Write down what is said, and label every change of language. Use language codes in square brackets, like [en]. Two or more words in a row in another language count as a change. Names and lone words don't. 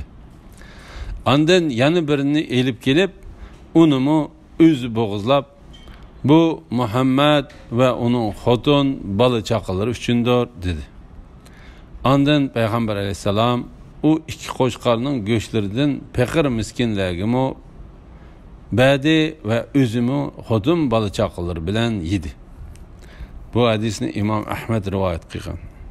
[uz] Ondan yana birini elib kelib, unimi o'zi bo'g'izlab, bu Muhammed [tr] ve onun [uz] xotin bola chaqalari uchundir dedi. Ondan Payg'ambar alayhissalom u ikki qo'shqarning go'shtlaridan faqir miskinlarga badi ve o'zimi xotin bola chaqalari bilan yedi. Bu hadisni İmam Ahmad rivoyat qilgan.